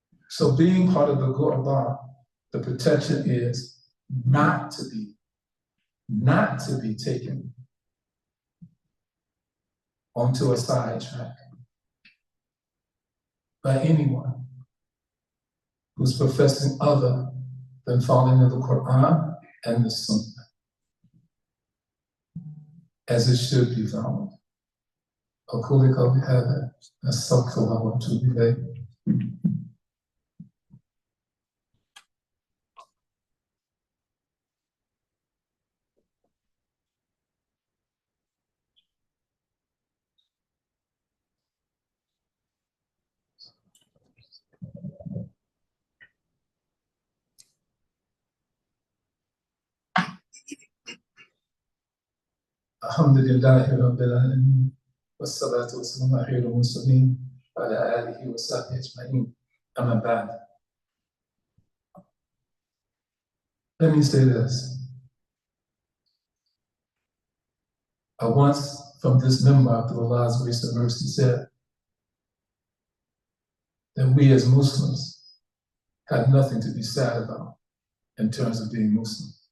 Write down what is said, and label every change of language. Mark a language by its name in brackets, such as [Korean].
[English] So being part of the Ghuraba, the protection is not to be taken onto a sidetrack by anyone who's professing other than following the Quran and the Sunnah, as it should be found. [Arabic] أقول قولي هذا أستغفر الله وأتوب إليه. الحمد لله رب العالمين والصلاة والسلام على خير المرسلين وعلى آله وصحبه أجمعين. أما بعد, [English] let me say this. I once, from this member, through Allah's grace and mercy, said that we as Muslims have nothing to be sad about in terms of being Muslim.